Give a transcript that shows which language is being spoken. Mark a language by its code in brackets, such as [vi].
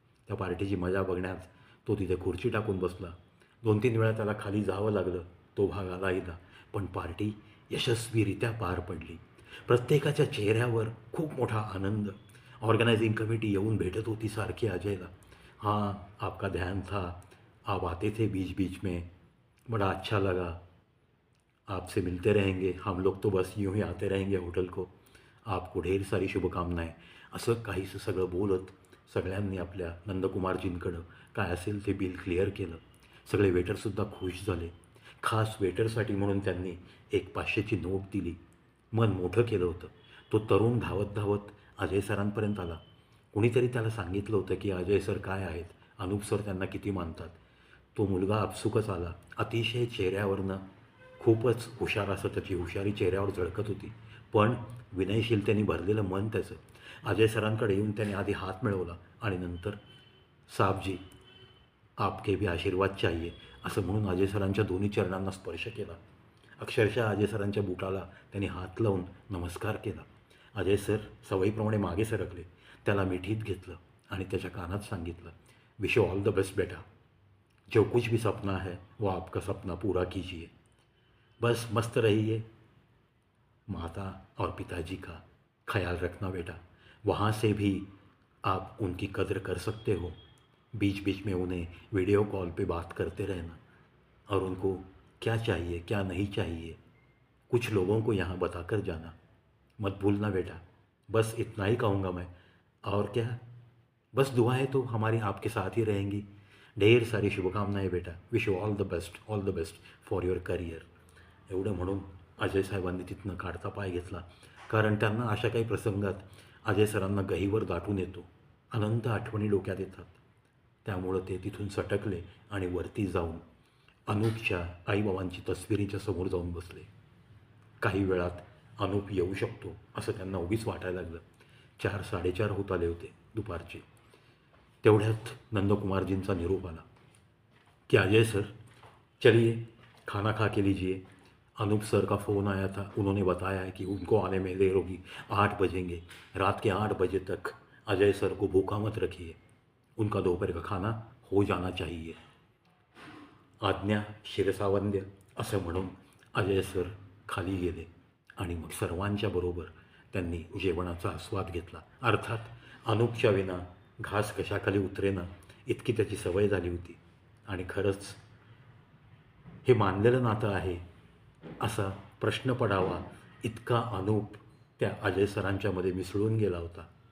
[mr] त्या पार्टीची मजा बघण्यात तो तिथे खुर्ची टाकून बसला. 2-3 वेळा त्याला खाली जावं लागलं, तो भाग आलाहीदा. पण पार्टी यशस्वीरित्या पार पडली. प्रत्येकाच्या चेहऱ्यावर खूप मोठा आनंद. ऑर्गनायझिंग कमिटी येऊन भेटत होती सारखी अजयला. [hi] हाँ, आपका ध्यान था, आप आते थे बीच बीच में, बड़ा अच्छा लगा, आपसे मिलते रहेंगे, हम लोग तो बस यूँ ही आते रहेंगे होटल को, आपको ढेर सारी शुभकामनाएं. [mr] असं काहीसं सगळं बोलत सगळ्यांनी आपल्या नंदकुमारजींकडं काय असेल ते बिल क्लिअर केलं. सगळे वेटरसुद्धा खुश झाले. खास वेटरसाठी म्हणून त्यांनी एक 500ची नोट दिली. मन मोठं केलं होतं. तो तरुण धावत धावत अजय सरांपर्यंत आला. कुणीतरी त्याला सांगितलं होतं की अजय सर काय आहेत, अनूप सर त्यांना किती मानतात. तो मुलगा आपसुकच आला. अतिशय चेहऱ्यावरनं खूपच हुशार, असं त्याची हुशारी चेहऱ्यावर झळकत होती. पण विनयशीलतेने भरलेलं मन त्याचं. अजय सरांकडे येऊन त्याने आधी हात मिळवला आणि नंतर [hi] साहबजी आपके भी आशीर्वाद चाहिए [mr] असं म्हणून अजय सरांच्या दोन्ही चरणांना स्पर्श केला. अक्षरशः अजय सरांच्या बुटाला त्यांनी हात लावून नमस्कार केला. अजय सर सवयीप्रमाणे मागे सरकले, त्याला मिठीत घेतलं आणि त्याच्या कानात सांगितलं, [en] wish you all the best [hi] बेटा, जो कुछ भी सपना है वो आपका सपना पूरा कीजिए, बस मस्त रहिए, माता और पिताजी का ख्याल रखना बेटा, वहाँ से भी आप उनकी कदर कर सकते हो, बीच बीच में उन्हें वीडियो कॉल पे बात करते रहना और उनको क्या चाहिए क्या नहीं चाहिए कुछ लोगों को यहाँ बता कर जाना, मत भूलना बेटा. बस इतना ही कहूँगा मैं. और क्या, बस दुआएं तो हमारी आपके साथ ही रहेंगी. ढेर सारी शुभकामनाएं बेटा, [en] Wish you all the best for your career. [mr] एवढं म्हणून अजय साहेबांनी तिथनं काढता पाय घेतला. कारण त्यांना अशा काही प्रसंगात अजय सरांना गहीवर दाटून येतो, अनंत आठवणी डोक्यात येतात. त्यामुळं ते तिथून सटकले आणि वरती जाऊन अनूपच्या आईबाबांची तस्वीरीच्या समोर जाऊन बसले. काही वेळात अनूप येऊ शकतो असं त्यांना उगीच वाटायला लागलं. 4-4:30 होत आले होते दुपारचे. तेवढ्यात नंदकुमारजींचा निरोप आला [hi] कि अजय सर चलिए खाना खा के लीजिए, अनूप सर का फ़ोन आया था, उन्होंने बताया है कि उनको आने में देर होगी, 8 बजेंगे, रात के 8 बजे तक अजय सर को भूखा मत रखिए, उनका दोपहर का खाना हो जाना चाहिए. [mr] आज्ञा शिरसावंद्य असं म्हणून अजय सर खाली गेले आणि मग सर्वांच्या बरोबर त्यांनी जेवणाचा आस्वाद घेतला. अर्थात अनूपच्या विना घास कशाखाली उतरेना इतकी त्याची सवय झाली होती. आणि खरंच हे मानलेलं नातं आहे असा प्रश्न पडावा इतका अनूप त्या अजय सरांच्यामध्ये मिसळून गेला होता.